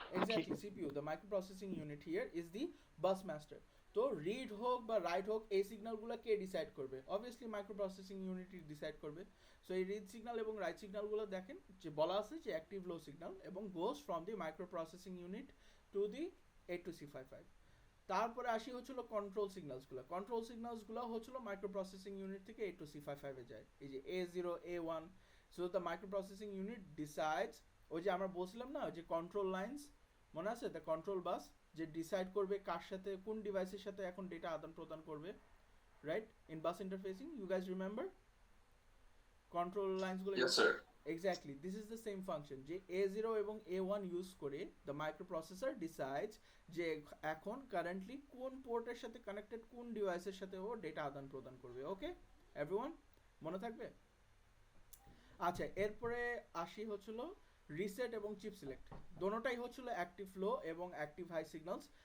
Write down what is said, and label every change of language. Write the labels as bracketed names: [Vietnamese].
[English] Exactly, CPU, the microprocessing unit here is the bus master. [Bangla] তো read হোক বা right হোক, এই সিগন্যালগুলো কে ডিসাইড করবে? অবভিয়াসলি মাইক্রোপ্রসেসিং ইউনিটই ডিসাইড করবে। সো এই রিড সিগন্যাল এবং রাইট সিগন্যালগুলো দেখেন যে বলা আছে যে অ্যাক্টিভ লো সিগন্যাল, এবং [English] Goes from the microprocessing unit to the 802C55। [Bangla] তারপরে আসি হচ্ছিল কন্ট্রোল সিগন্যালসগুলো। কন্ট্রোল সিগন্যালসগুলো হচ্ছিল মাইক্রোপ্রসেসিং ইউনিট থেকে 802C55 এ যায়। এই যে A0 A1। [English] so the microprocessing unit decides, [Bangla] ওই যে আমরা বলছিলাম না যে কন্ট্রোল লাইন্স, মনে আছে? দ্য কন্ট্রোল বাস, যে ডিসাইড করবে কার সাথে কোন ডিভাইসের সাথে এখন ডেটা আদান প্রদান করবে। [English] right? In bus interfacing, you guys remember? Control lines গুলো Yes, sir. Exactly, this is the same function [Bangla] যে A0 এবং A1 ইউজ করে [English] the microprocessor decides [Bangla] যে এখন কারেন্টলি কোন পোর্টের সাথে কানেক্টেড কোন ডিভাইসের সাথে ও ডেটা আদান প্রদান করবে। ওকে এভরিওয়ান, মনে থাকবে? আচ্ছা, এরপরে আসি হচ্ছিল রিসেট এবং চিপ সিলেক্ট, দোনোটাই হচ্ছিল অ্যাক্টিভ লো এবং অ্যাক্টিভ হাই সিগন্যালস।